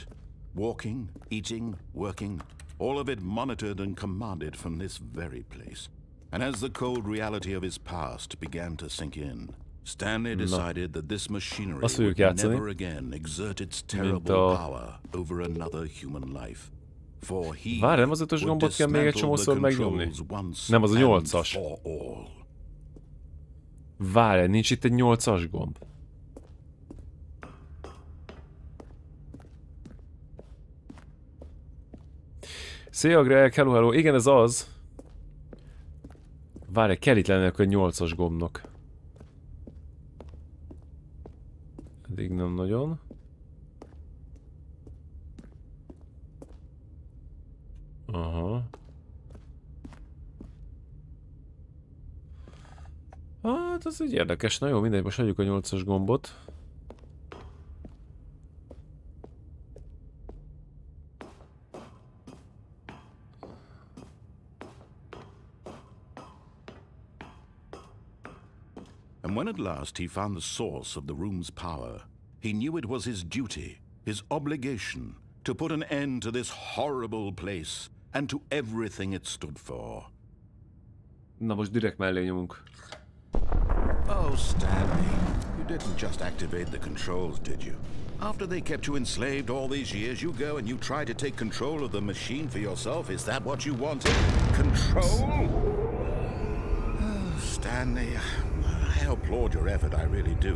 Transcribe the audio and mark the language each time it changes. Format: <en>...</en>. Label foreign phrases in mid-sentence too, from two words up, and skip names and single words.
<en>Walking, eating, working. All of it monitored and commanded from this very place. And as the cold reality of his past began to sink in, Stanley decided that this machinery would never again exert its terrible power over another human life.</en> <hu>Várj, nem az 5-ös gombot kell még egy csomószor megnyomni? Nem, az a 8-as. Várj, nincs itt egy 8-as gomb. Szia Greg, hello, hello. Igen, ez az. Várj, kell itt lennek egy 8-as gombnak. Eddig nem nagyon. Aha. Hát ez így érdekes. Na jó, mindegy, most adjuk a 8-as gombot.</hu> <en>And when at last he found the source of the room's power, he knew it was his duty, his obligation, to put an end to this horrible place and to everything it stood for.</en> <hu>Na most direkt mellé nyomunk.</hu> <en>Oh, Stanley, you didn't just activate the controls, did you? After they kept you enslaved all these years, you go and you try to take control of the machine for yourself. Is that what you wanted? Control? Oh, Stanley, I applaud your effort, I really do.</en>